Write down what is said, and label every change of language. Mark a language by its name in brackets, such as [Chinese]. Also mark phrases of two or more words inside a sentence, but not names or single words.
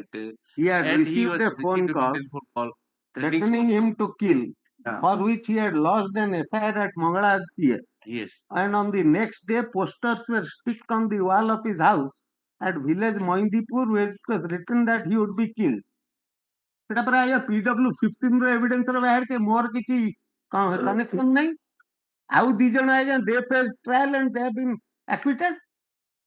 [English] He had received a phone call threatening him to kill, for which he had lodged an FIR at Mangala PS. Yes. And on the next day, posters were sticked on the wall of his house at village Moindipur, where it was written that he would be killed. [Odia] ସେଟା ପରା ଆଜ୍ଞା PW15 ର ଏଭିଡେନ୍ସ ର ବାହାରିଛି, ମୋର କିଛି କନେକ୍ସନ ନାହିଁ। ଆଉ 2 ଜଣ ଆଜ୍ଞା [English] they failed trial and they have been acquitted.